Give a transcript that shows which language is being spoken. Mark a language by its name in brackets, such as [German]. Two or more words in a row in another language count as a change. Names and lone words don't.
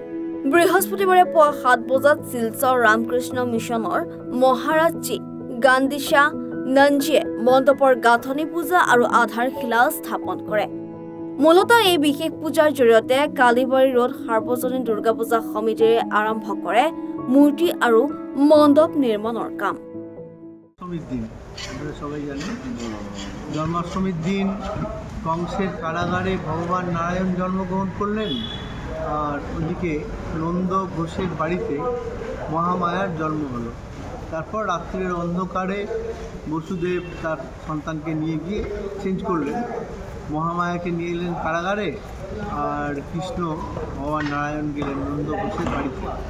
[Assamese] বৃহস্পতিবাৰে পুৱা 7 বজাত শিলচৰ ৰামকৃষ্ণ মিছনৰ মহাৰাজজী গান্ধীশা নঞ্জিয়ে মণ্ডপৰ গাঁথনি পূজা আৰু আধাৰশিলা স্থাপন কৰে। মূলতঃ এই বিশেষ পূজাৰ জৰিয়তে কালিবাৰী ৰোড সাৰ্বজনীন দুৰ্গা পূজা সমিতিয়ে আৰম্ভ কৰে মূৰ্তি আৰু মণ্ডপ নিৰ্মাণৰ কাম। [Bangla] সবাই জানেন জন্মাষ্টমীর দিন কংসের কারাগারে ভগবান নারায়ণ জন্মগ্রহণ করলেন, আর ওদিকে নন্দ ঘোষের বাড়িতে মহামায়ার জন্ম হলো। তারপর রাত্রির অন্ধকারে বসুদেব তার সন্তানকে নিয়ে গিয়ে চেঞ্জ করলেন, মহামায়াকে নিয়ে এলেন কারাগারে, আর কৃষ্ণ ভগবান নারায়ণ গেলেন নন্দ ঘোষের বাড়িতে।